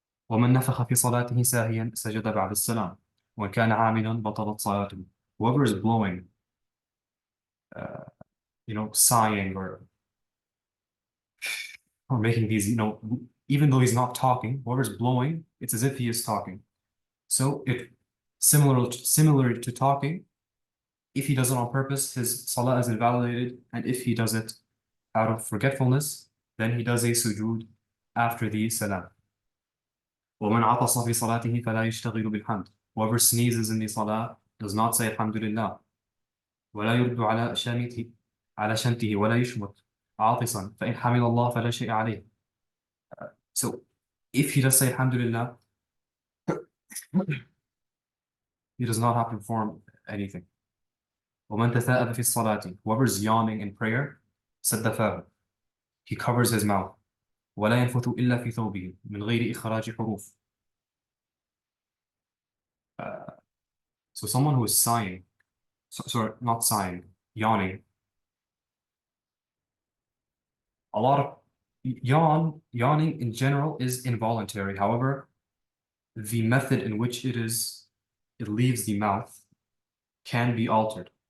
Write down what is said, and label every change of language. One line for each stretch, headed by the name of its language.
Arabic: ومن نفخ في صلاته ساهيا سجد بعد السلام وإن كان عاملا بطلت صلاته.
English: Whoever is blowing, sighing or making these, even though he's not talking, whoever's blowing, it's as if he is talking. So if similar to talking, if he does it on purpose, his salah is invalidated, and if he does it out of forgetfulness, then he does a sujood after the salam.
Arabic: ومن عطس في صلاته فلا يشتغل بالحمد.
English: Whoever sneezes in the salah does not say alhamdulillah.
Arabic: ولا يرد على شمته ولا يشمت عاطسا فإن حمد الله فلا شيء عليه.
English: So if he does say alhamdulillah, he does not have to perform anything.
Arabic: ومن تثاءب في الصلاة.
English: Whoever is yawning in prayer,
Arabic: سد فاه.
English: He covers his mouth.
Arabic: ولا ينفث إلا في ثوبه من غير إخراج حروف.
English: So someone who is sighing, sorry, not sighing, yawning. A lot of yawning in general is involuntary. However, the method in which it leaves the mouth can be altered.